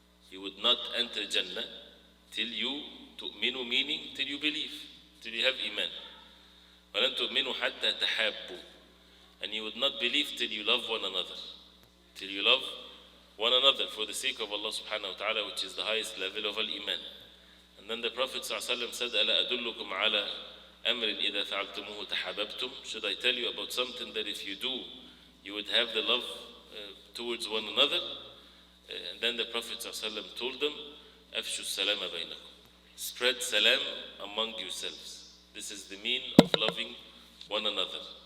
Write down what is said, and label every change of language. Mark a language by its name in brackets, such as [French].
[English] You would not enter Jannah till you تؤمنوا, meaning till you believe, till you have Iman. [Arabic] وَلَن تُؤْمِنُوا حَتَّى تَحَابُّوا. [English] And you would not believe till you love one another. Till you love one another for the sake of Allah subhanahu wa ta'ala, which is the highest level of Al-Iman. And then the Prophet ﷺ said, [Arabic] أَلَا أَدُلُّكُمْ عَلَى أَمْرٍ إِذَا فَعَلْتُمُوهُ تَحَابَبْتُمْ. [English] Should I tell you about something that if you do, you would have the love towards one another? And then the Prophet ﷺ told them, [Arabic] أَفْشُوا السَّلَامَ بَيْنَكُمْ. [English] Spread salam among yourselves. This is the mean of loving one another.